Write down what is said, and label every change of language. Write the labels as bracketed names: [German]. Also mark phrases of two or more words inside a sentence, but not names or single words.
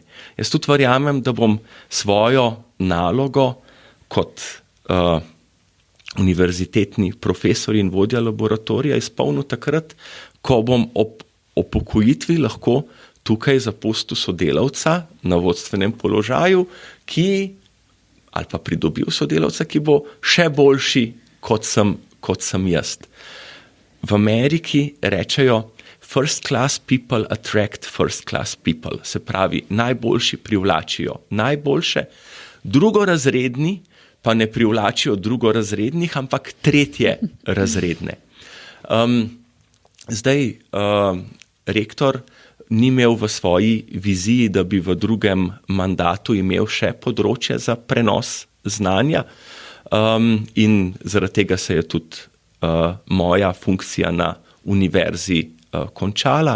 [Slovenian] Jaz tudi verjamem, da bom svojo nalogo kot univerzitetni profesor in vodja laboratorija izpolnil takrat, ko bom ob upokojitvi lahko tukaj zapustil sodelavca na vodstvenem položaju, ali pa pridobil sodelavca, ki bo še boljši, kot sem jaz. V Ameriki rečejo, [English] first class people attract first class people. [Slovenian] Se pravi, najboljši privlačijo najboljše, drugorazredni pa ne privlačijo drugorazrednih, ampak tretjerazredne. Rektor ni imel v svoji viziji, da bi v drugem mandatu imel še področje za prenos znanja, in zaradi tega se je tudi moja funkcija na univerzi končala.